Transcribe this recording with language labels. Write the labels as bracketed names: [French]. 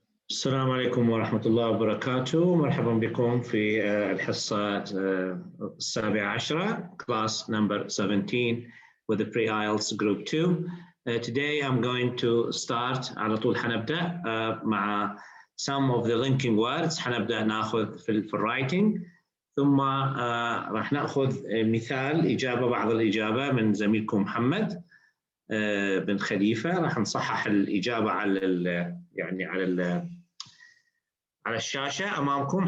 [Arabic] السلام عليكم ورحمة الله وبركاته. مرحبا بكم في الحصة 17 [English] class number 17 with the pre-IELTS group 2. Today I'm going to start [Arabic] على طول حنبدأ مع [English] some of the linking words. [Arabic] حنبدأ ناخذ في الwriting ثم راح ناخذ مثال بعض الإجابة من زميلكم محمد بن خليفة. راح نصحح الإجابة على الشاشة أمامكم.